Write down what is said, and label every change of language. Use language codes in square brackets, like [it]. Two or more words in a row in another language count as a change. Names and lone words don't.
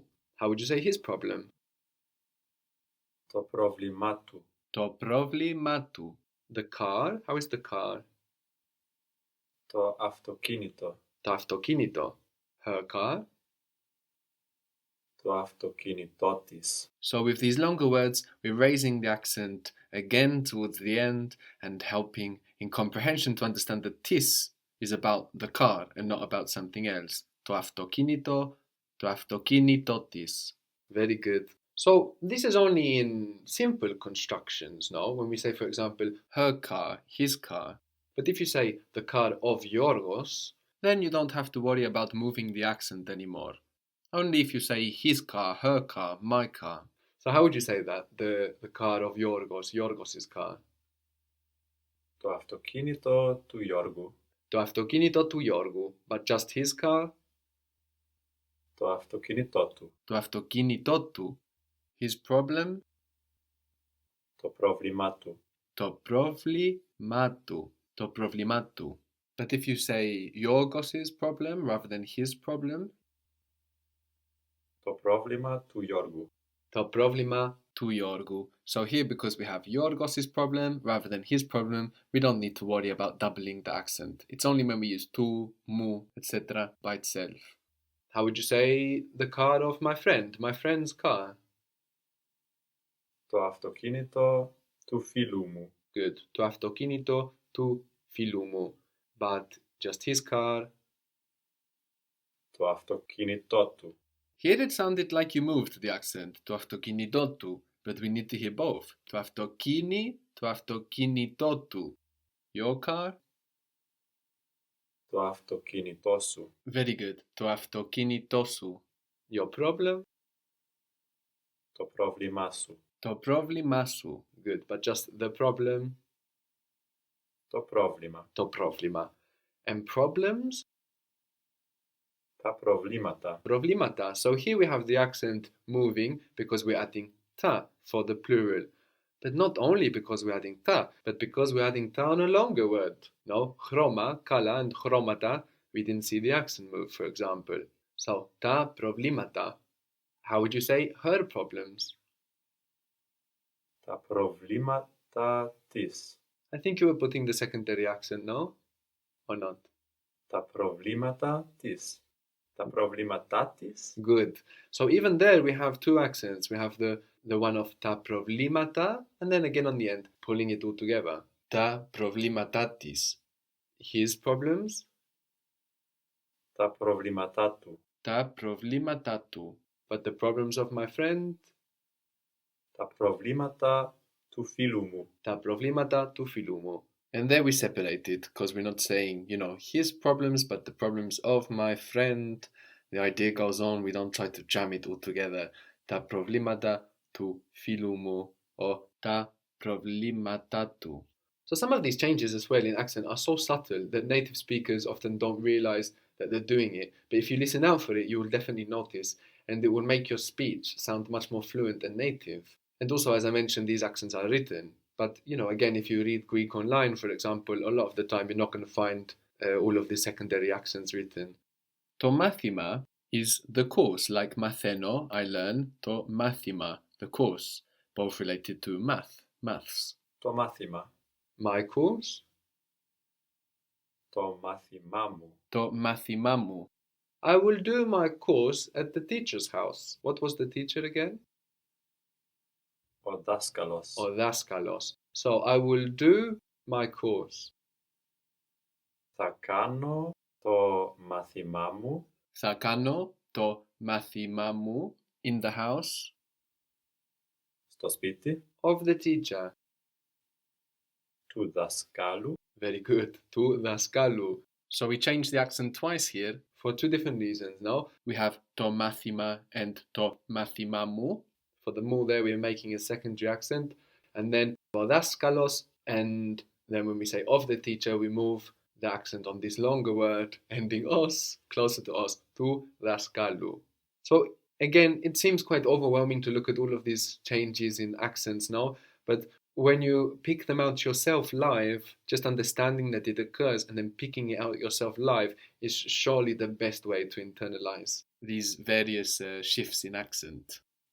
[en] How would you say his problem? [el] Το πρόβλημά του. Το πρόβλημά του. [en] The car, how is the car? [el] To αυτοκίνητο. To αυτοκίνητο. [en] Her car? [el] To αυτοκίνητό της. [en] So with these longer words, we're raising the accent again towards the end and helping in comprehension to understand that tis is about the car and not about something else. [el] Το αυτοκίνητο, το αυτοκίνητό της. [en] Very good. So this is only in simple constructions, no? When we say, for example, her car, his car. But if you say the car of Yorgos, then you don't have to worry about moving the accent anymore. Only if you say his car, her car, my car. So how would you say that? The car of Yorgos, Yorgos's car. [el] Το αυτοκίνητο του Γιώργου. Το αυτοκίνητο του Γιώργου. [en] But just his car? [el] Το αυτοκίνητό του. Το αυτοκίνητό του. [en] His problem? [el] Το πρόβλημά του. Το πρόβλημά του. Το πρόβλημά του. [en] But if you say Yorgos's problem rather than his problem? Το πρόβλημα του Γιώργου. Το πρόβλημα του Γιώργου. So here, because we have Yorgos's problem rather than his problem, we don't need to worry about doubling the accent. It's only when we use tu, mu, etc. by itself. How would you say the car of my friend's car? [el] Το αυτοκίνητο του φίλου μου. [en] Good. [el] Το αυτοκίνητο του φίλου μου. [en] But just his car. [el] Το αυτοκίνητό του. [en] Here it sounded like you moved the accent to αυτοκίνητότου, but we need to hear both. [el] Το αυτοκίνητό του. [en] Your car? [el] Το αυτοκίνητό σου. [en] Very good. [el] Το αυτοκίνητό σου. [en] Your problem? [el] Το πρόβλημά σου. Το πρόβλημά σου. [en] Good. But just the problem? [el] Το πρόβλημα. Το πρόβλημα. [en] And problems? [el] Τα προβλήματα. Προβλήματα. [en] So here we have the accent moving because we're adding ta for the plural. But not only because we're adding ta, but because we're adding ta on a longer word. No, chroma, kala, and chromata, we didn't see the accent move, for example. [el] So, τα προβλήματα. [en] How would you say her problems? [el] Τα προβλήματα της. [en] I think you were putting the secondary accent, no? Or not? [el] Τα προβλήματα της. Τα προβλήματά της. [en] Good. So even there we have two accents. We have the one of [el] τα προβλήματα, [en] and then again on the end, pulling it all together. [el] Τα προβλήματά της. [en] His problems? [el] Τα προβλήματά του. Τα προβλήματα του. [en] But the problems of my friend? [el] Τα προβλήματα του φίλου μου. Τα προβλήματα του φίλου μου. [en] And there we separate it because we're not saying, his problems, but the problems of my friend. The idea goes on, we don't try to jam it all together. [el] Τα προβλήματα του φίλου μου or τα προβλήματα του. [en] So some of these changes as well in accent are so subtle that native speakers often don't realize that they're doing it. But if you listen out for it, you will definitely notice, and it will make your speech sound much more fluent and native. And also, as I mentioned, these accents are written. But, again, if you read Greek online, for example, a lot of the time you're not going to find all of the secondary accents written. [el] To μάθημα [en] is the course, like matheno, I learn, [el] to μάθημα, [en] the course, both related to maths. [el] Το μάθημα. [en] My course? [el] Το μάθημά μου. Το μάθημά μου. [en] I will do my course at the teacher's house. What was the teacher again? [el] Ο δάσκαλος. Ο δάσκαλος. [en] So I will do my course. [el] Θα κάνω το μάθημά μου. Θα κάνω το μάθημά μου [en] in the house. [el] Στο σπίτι. [en] Of the teacher. [el] Του δασκάλου. [en] Very good. [el] Του δασκάλου. [en] So we change the accent twice here for two different reasons. No, we have [el] το μάθημα [en] and [el] το μάθημά μου. [en] For the mu there, we're making a secondary accent. And then [el] ο δάσκαλος, [en] and then when we say of the teacher, we move the accent on this longer word, ending os, closer to os, [el] του δασκάλου. [en] So again, it seems quite overwhelming to look at all of these changes in accents now, but when you pick them out yourself live, just understanding that it occurs and then picking it out yourself live is surely the best way to internalize these various shifts in accent.